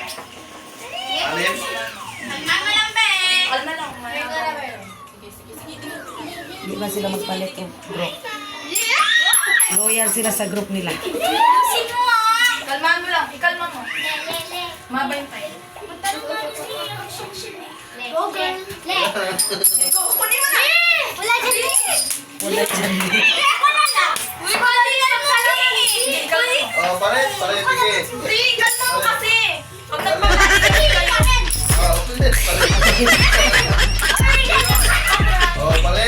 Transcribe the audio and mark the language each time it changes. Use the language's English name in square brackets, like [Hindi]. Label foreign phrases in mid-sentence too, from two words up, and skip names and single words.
[Filipino] Alin. Mama lang ba eh? Kalma lang. Sige, sige, sige. Di ba sila magpalit yung group? Loyal sila sa group nila. Sino ah? Kalmahan mo lang. Ikalma mo. Mabay tayo. [English] Go girl. [Filipino] Go, kunin mo na. Wala dyan. Wala dyan. Ako na lang. Uy, bali na lang pala eh. Ikalma. Oh, palit. Sige. Hindi, ikalma mo kasi. Pag nagpapalagay kayo. Oh, palit. Oh, palit.